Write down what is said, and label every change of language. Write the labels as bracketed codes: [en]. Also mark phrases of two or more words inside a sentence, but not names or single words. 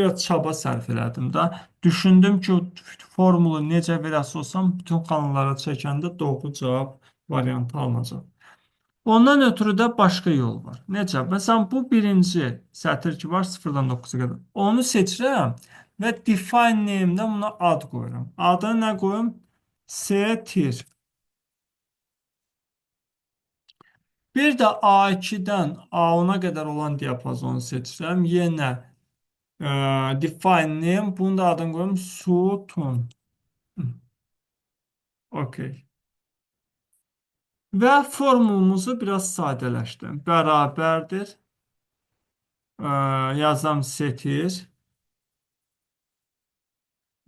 [az] Biraz çaba sərf elədim da. Düşündüm ki, formulu necə verəsi olsam, bütün xanallara çəkəndə doğru cavab variantı alınacaq. Ondan ötürü də başqa yol var. Necə? Məsələn, bu birinci sətir ki var 0-dan 9-a qədər. Onu seçirəm və [en] define name- [az] də buna ad qoyuram. Adına nə qoyum? Sətir. Bir də A2-dən A10-a qədər olan diapazonu seçirəm. [en] Yenə define name. [az] Bunun da adını qoyum sütun. Okay. Və formulumuzu biraz sadələşdim. Bərabərdir. Yazam setir.